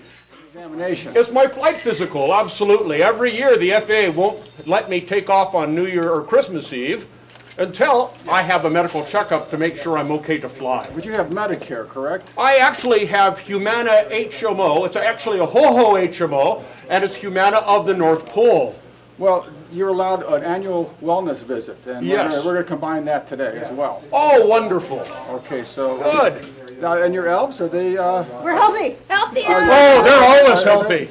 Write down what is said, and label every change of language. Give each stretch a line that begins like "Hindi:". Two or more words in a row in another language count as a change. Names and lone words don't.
English: Examination. It's my flight physical, absolutely. Every year the FAA won't let me take off on New Year or Christmas Eve until I have a medical checkup to make sure I'm okay to fly. But you have Medicare, correct? I actually have Humana HMO. It's actually a ho-ho HMO, and it's Humana of the North Pole. Well, you're allowed an annual wellness visit, and Yes. we're going to combine that today as well. Oh, wonderful. Okay, so... Good. And your elves, are they... We're healthy. Healthy. Oh, they're always healthy.